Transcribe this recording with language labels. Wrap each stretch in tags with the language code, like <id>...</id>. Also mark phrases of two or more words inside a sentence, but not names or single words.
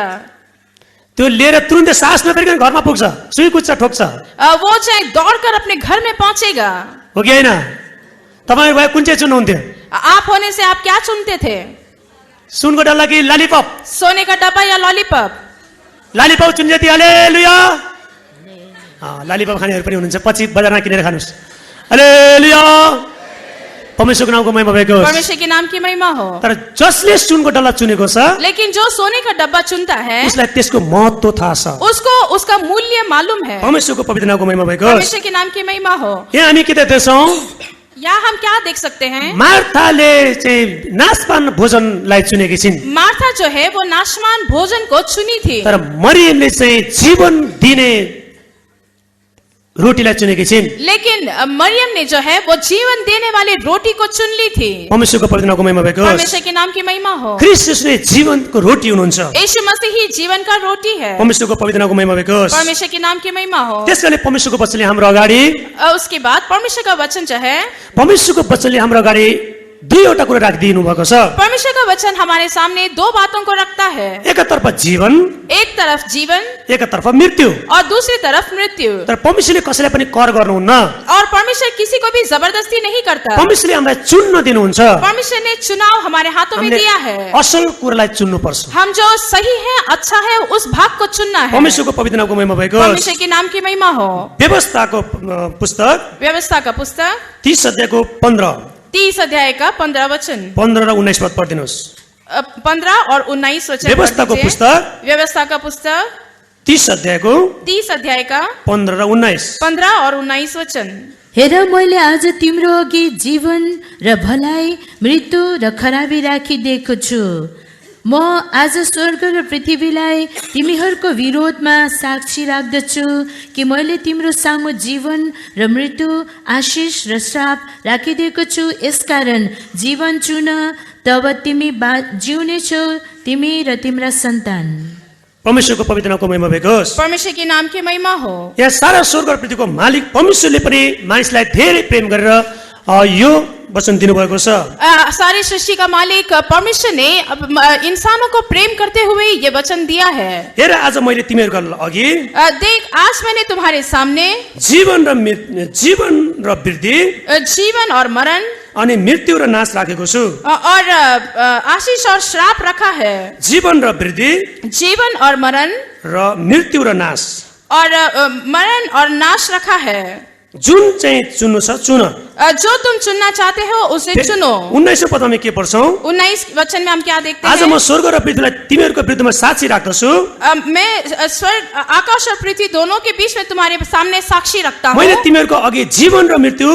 <ne>त्यो लिएर तुरुन्तै सास नफेरिकन घरमा पुग्छ, सुई कुच्चा ठोक्छ,</ne> <hi>वो चाहे दौड़कर अपने घर में पहुंचेगा।</hi> <ne>हो कि होइन? तपाईँ भए कुन चाहिँ चुन्नुहुन्थ्यो?</ne> <hi>आप होने से आप क्या चुनते थे?</hi> <ne>सुनको डल्ला कि ललिपप?</ne> <hi>सोने का डब्बा या लॉलीपॉप?</hi> <ne>ललिपप चुन्छ ती, हालेलुया। ललिपप खानेहरू पनि हुनुहुन्छ, पछि बजारमा किनेर खानुहोस्। हालेलुया, परमेश्वरको नामको महिमा भएको होस्।</ne> <hi>परमेश्वर के नाम की महिमा हो।</hi> <ne>तर जसले सुनको डल्ला चुनेको छ,</ne> <hi>लेकिन जो सोने का डब्बा चुनता है,</hi> <ne>उसलाई त्यसको महत्त्व थाहा छ।</ne> <hi>उसको उसका मूल्य मालूम है।</hi> <ne>परमेश्वरको पवित्र नामको महिमा भएको होस्।</ne> <hi>परमेश्वर के नाम की महिमा हो।</hi> <ne>यहाँ हामी के देख्छौँ?</ne> <hi>यहाँ हम क्या देख सकते हैं?</hi> <ne>मार्थाले चाहिँ नाशपान भोजनलाई चुनेकी छिन्,</ne> <hi>मार्था जो है वो नाशमान भोजन को चुनी थी,</hi> <ne>तर मरियमले चाहिँ जीवन दिने रोटीलाई चुनेकी छिन्।</ne> <hi>लेकिन मरियम ने जो है वो जीवन देने वाली रोटी को चुन ली थी।</hi> <ne>परमेश्वरको पवित्र नामको महिमा भएको होस्।</ne> <hi>परमेश्वर के नाम की महिमा हो।</hi> <ne>ख्रीष्ट नै जीवनको रोटी हुनुहुन्छ।</ne> <hi>यीशु मसीह ही जीवन का रोटी है।</hi> <ne>परमेश्वरको पवित्र नामको महिमा भएको होस्।</ne> <hi>परमेश्वर के नाम की महिमा हो।</hi> <ne>त्यसकारणले परमेश्वरको वचनले हाम्रो अगाडि</ne> <hi>उसके बाद परमेश्वर का वचन जो है,</hi> <ne>परमेश्वरको वचनले हाम्रो अगाडि दुईवटा कुरा राखिदिनु भएको छ।</ne> <hi>परमेश्वर का वचन हमारे सामने 2 बातों को रखता है।</hi> <ne>एकतर्फ जीवन,</ne> <hi>एक तरफ जीवन</hi> <ne>एकतर्फ मृत्यु।</ne> <hi>और दूसरी तरफ मृत्यु।</hi> <ne>तर परमेश्वरले कसैलाई पनि कर गर्नुहुन्न।</ne> <hi>और परमेश्वर किसी को भी जबरदस्ती नहीं करता।</hi> <ne>परमेश्वरले हामीलाई चुन्न दिनुहुन्छ।</ne> <hi>परमेश्वर ने चुनाव हमारे हाथों में</hi> <ne>हामीले</ne> <hi>दिया है।</hi> <ne>असल कुरालाई चुन्नु पर्छ।</ne> <hi>हम जो सही है, अच्छा है, उस भाग को चुनना है।</hi> <ne>परमेश्वरको पवित्र नामको महिमा भएको होस्।</ne> <hi>परमेश्वर के नाम की महिमा हो।</hi> <ne>व्यवस्थाको पुस्तक</ne> <hi>व्यवस्था का पुस्तक</hi> <ne>30 अध्यायको 15</ne> <hi>30 अध्याय का 15 वचन</hi> <ne>15 र 19 पद पढिदिनुहोस्।</ne> <hi>15 और 19 वचन</hi> <ne>व्यवस्थाको</ne> <hi>पढ़ लीजिए।</hi> <ne>पुस्तक</ne> <hi>व्यवस्था का पुस्तक</hi> <ne>30 अध्यायको</ne> <hi>30 अध्याय का</hi> <ne>15 र 19।</ne> <hi>15 और 19 वचन।</hi> <ne>हेर, मैले आज तिम्रो अघि जीवन र भलाइ, मृत्यु र खराबी राखिदिएको छु। म आज स्वर्ग र पृथ्वीलाई तिमीहरूको विरोधमा साक्षी राख्दछु कि मैले तिम्रो सामु जीवन र मृत्यु, आशिष र श्राप राखिदिएको छु। यसकारण जीवन चुन, तब तिमी जिउनेछौ, तिमी र तिम्रा सन्तान। परमेश्वरको पवित्र नामको महिमा भएको होस्।</ne> <hi>परमेश्वर के नाम की महिमा हो।</hi> <ne>यहाँ सारा स्वर्ग र पृथ्वीको मालिक परमेश्वरले पनि मानिसलाई धेरै प्रेम गरेर यो वचन दिनुभएको छ।</ne> <hi>सारी सृष्टि का मालिक परमेश्वर ने इंसानों को प्रेम करते हुए ये वचन दिया है।</hi> <ne>हेर, आज मैले तिमीहरूको अघि</ne> <hi>देख, आज मैंने तुम्हारे सामने</hi> <ne>जीवन र वृद्धि,</ne> <hi>जीवन और मरण</hi> <ne>अनि मृत्यु र नाश राखेको छु।</ne> <hi>और आशीष और श्राप रखा है।</hi> <ne>जीवन र वृद्धि,</ne> <hi>जीवन और मरण</hi> <ne>र मृत्यु र नाश,</ne> <hi>और मरण और नाश रखा है।</hi> <ne>जुन चाहिँ चुन्नु छ चुन।</ne> <hi>जो तुम चुनना चाहते हो उसे चुनो।</hi> <ne>19 पदमा के पढ्छौं?</ne> <hi>19 वचन में हम क्या देखते</hi> <ne>आज</ne> <hi>हैं?</hi> <ne>म स्वर्ग र पृथ्वीलाई तिमीहरूको विरुद्धमा साक्षी राख्दछु।</ne> <hi>मैं स्वर्ग, आकाश और पृथ्वी दोनों के बीच में तुम्हारे सामने साक्षी रखता हूँ।</hi> <ne>मैले तिमीहरूको अघि जीवन र मृत्यु,</ne>